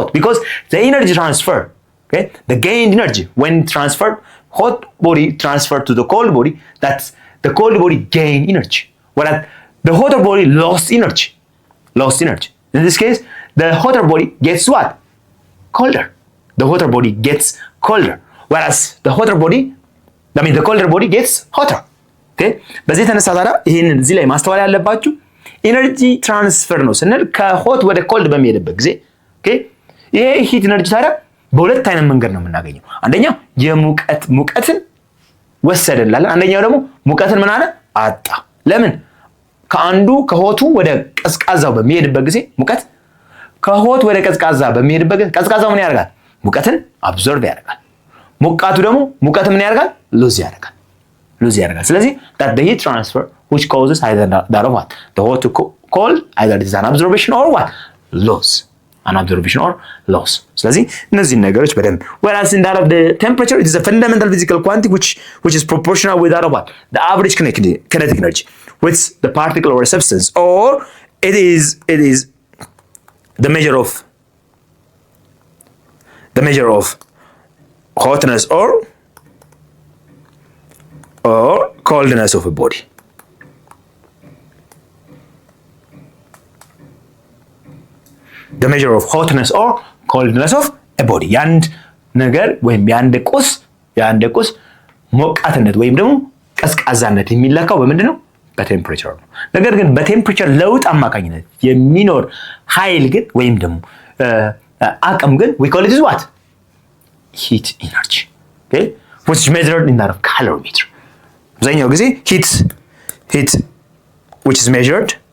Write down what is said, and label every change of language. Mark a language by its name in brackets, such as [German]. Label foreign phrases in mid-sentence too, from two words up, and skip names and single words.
[English] Because the energy transfer, okay, the gained energy when transferred, hot body transferred to the cold body, that's the cold body gain energy. Whereas the hotter body lost energy. In this case, the hotter body gets what? Colder. The hotter body gets colder. Whereas the colder body gets hotter. Okay? [Amharic] በዚህ የተነሳ ታዲያ ይሄንን እዚህ ላይ ማስተዋል ያለባችሁ [English] energy transfer [Amharic] ነው ስንል ከሆት ወደ ኮልድ በሚሄድበት ጊዜ ኦኬ፣ ይሄ [English] heat energy [Amharic] ታዲያ በሁለት አይነት መንገድ ነው የምናገኘው። አንደኛው ሙቀትን ወሰደ እንላለን። አንደኛው ደግሞ ሙቀትን ምን አለ አጣ። ለምን? ከአንዱ ከሆቱ ወደ ቀዝቃዛው በሚሄድበት ጊዜ ሙቀት ከሆት ወደ ቀዝቃዛ በሚሄድበት ጊዜ ቀዝቃዛው ምን ያደርጋል? ሙቀትን አብዞርብ ያደርጋል። ሙቀቱ ደግሞ ሙቀት ምን ያደርጋል? ሉዝ ያደርጋል። ስለዚህ [English] that the heat transfer which causes either that of what? The hot to cold, either it is an absorption or what? Loss. [Amharic] ስለዚህ እነዚህ ነገሮች በደንብ [English] whereas in that of the temperature it is a fundamental physical quantity which is proportional with that of what? The average kinetic energy with the particle or a substance, or it is the measure of hotness or coldness of a body. The measure of hotness or coldness of a body. [Amharic] ያንድ ነገር ወይም ያንድ ቁስ ሞቃትነት ወይም ደግሞ ቀዝቃዛነት የሚለካው በምንድን ነው? በቴምፕሬቸር ነው። ነገር ግን በቴምፕሬቸር ለውጥ አማካኝነት የሚኖር ኃይል ግን ወይም ደግሞ አቅም ግን [English] we call it is what? Heat energy. Okay? Which is measured in that of calorimeter. [Amharic] አብዛኛው ጊዜ [English] heat which is measured